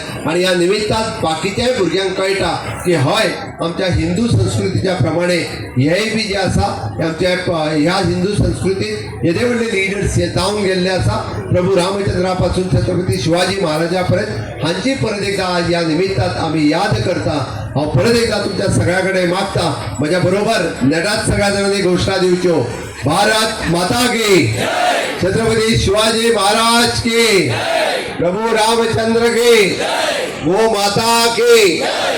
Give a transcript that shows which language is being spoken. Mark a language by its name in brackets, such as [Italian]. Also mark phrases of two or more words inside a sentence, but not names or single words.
[Konkani] आणि ह्या निमित्तान बाकीच्याय भुरग्यांक कळटा की हय आमच्या हिंदू संस्कृतीच्या प्रमाणे हेय बी जे आसा आमच्या ह्या हिंदू संस्कृतीत येदे व्हडले लिडर्स हे जावन गेल्ले आसा. प्रभू रामचंद्रा पासून छत्रपती शिवाजी महाराजा पर्यंत हांची परत एकदा आज ह्या निमित्तान आमी याद करता. हांव परत एकदा तुमच्या सगळ्या कडेन मागता म्हज्या बरोबर नेटात सगळ्या जाणांनी घोषणा दिवच्यो. [Hindi] भारत माता की, छत्रपती शिवाजी महाराज की, प्रभू रामचंद्र की, गो माता की.